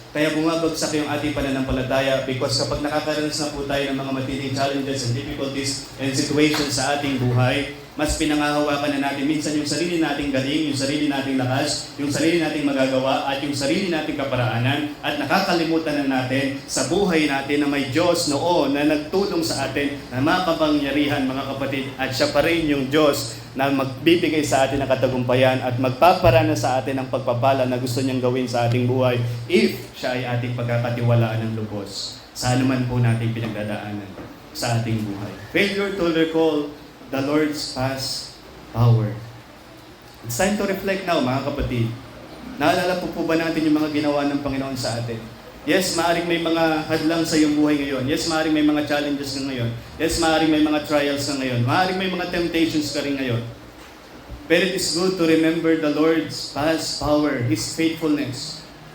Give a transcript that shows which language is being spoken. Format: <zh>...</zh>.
<tl>Kaya bumabagsak yung ating pananampalataya because kapag nakakaranas na po tayo ng mga matinding</tl> <en>challenges and difficulties and situations</en> <tl>sa ating buhay, mas pinangahawakan na natin minsan yung sarili nating galing, yung sarili nating lakas, yung sarili nating magagawa, at yung sarili nating kaparaanan, at nakakalimutan na natin sa buhay natin na may Diyos noon na nagtulong sa atin na makapangyarihan, mga kapatid, at siya pa rin yung Diyos na magbibigay sa atin ng katagumpayan at magpaparana sa atin ng pagpapala na gusto niyang gawin sa ating buhay if siya ay ating pagkakatiwalaan ng lubos sa anuman po nating pinagdadaanan sa ating buhay.</tl> <en>Failure to recall the Lord's past power. It's time to reflect now, mga kapatid.</en> <tl>Naalala po ba natin yung mga ginawa ng Panginoon sa atin? Yes, maaaring may mga hadlang sa iyong buhay ngayon. Yes, maaaring may mga challenges na ngayon. Yes, maaaring may mga trials na ngayon. Maaaring may mga temptations ka rin ngayon.</tl> <en>But it is good to remember the Lord's past power, His faithfulness.</en>